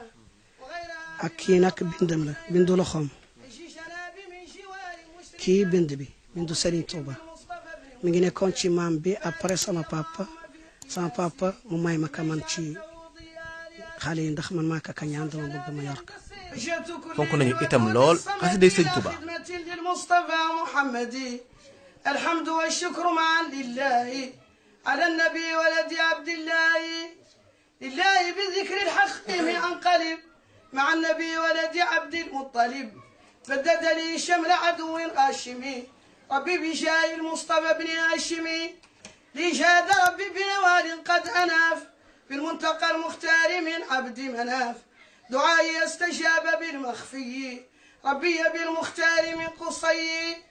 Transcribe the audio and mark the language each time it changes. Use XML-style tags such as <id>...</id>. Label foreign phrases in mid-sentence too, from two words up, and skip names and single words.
<wo>ak kii nag bindam la bindu loxoom kii bindu Serigne Touba mi ngi nekkoon ci maam bi après sama papa mu may ma ka man ci xale yi ndax man maa ka ñaan dama bëgg ma yor ko. fonk nañu itam lool xasida Serigne Touba.</wo> <ar>الحمد والشكر معا لله على النبي ولد عبد الله لله بالذكر الحق انقلب مع النبي ولد عبد المطلب بدد لي شمل عدو غاشمي ربي بجاه المصطفى بن هاشمي لي جاد ربي بنوال قد أناف بالمنتقى المختار من عبد مناف دعائي استجاب بالمخفي ربي بالمختار من قصي</ar>